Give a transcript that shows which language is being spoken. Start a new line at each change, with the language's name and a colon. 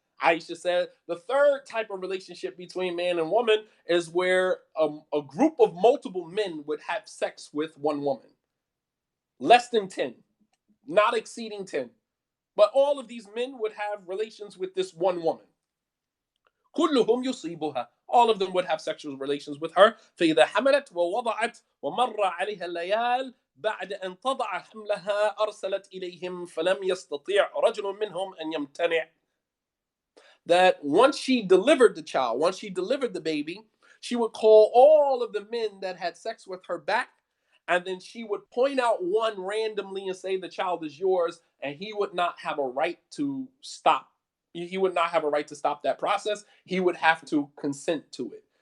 English: Aisha said, the third type of relationship between man and woman is where a group of multiple men would have sex with one woman. Less than 10, not exceeding 10. But all of these men would have relations with this one woman.
Arabic: كلهم يصيبها.
English: All of them would have sexual relations with her.
Arabic: فإذا حملت ووضعت ومر عليها الليال بعد أن تضع حملها أرسلت إليهم فلم يستطيع رجل منهم أن يمتنع.
English: That once she delivered the child, once she delivered the baby, she would call all of the men that had sex with her back, and then she would point out one randomly and say, the child is yours, and he would not have a right to stop. He would not have a right to stop that process. He would have to consent to it.